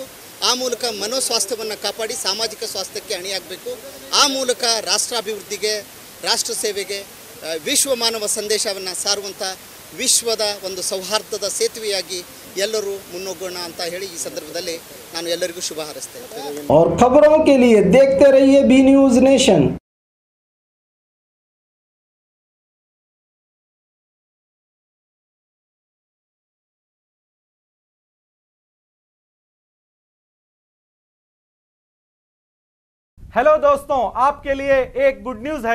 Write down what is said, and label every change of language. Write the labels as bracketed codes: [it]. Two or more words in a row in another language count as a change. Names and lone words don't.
[kn] ಆ ಮೂಲಕ ಮನೋಸ್ವಾಸ್ಥ್ಯವನ್ನು ಕಾಪಾಡಿ ಸಾಮಾಜಿಕ ಸ್ವಾಸ್ಥ್ಯಕ್ಕೆ ಅಣಿಯಾಗಬೇಕು. ಆ ಮೂಲಕ ರಾಷ್ಟ್ರಾಭಿವೃದ್ಧಿಗೆ, ರಾಷ್ಟ್ರ ಸೇವೆಗೆ, ವಿಶ್ವ ಮಾನವ ಸಂದೇಶವನ್ನು ಸಾರುವಂಥ ವಿಶ್ವದ ಒಂದು ಸೌಹಾರ್ದದ ಸೇತುವೆಯಾಗಿ ಎಲ್ಲರೂ ಮುನ್ನೋಗೋಣ ಅಂತ ಹೇಳಿ ಈ ಸಂದರ್ಭದಲ್ಲಿ ನಾನು ಎಲ್ಲರಿಗೂ ಶುಭ ಹಾರೈಸ್ತೇನೆ. [hi] और खबरों के लिए देखते रहिए बी न्यूज नेशन। हेलो दोस्तों, आपके लिए एक गुड न्यूज है।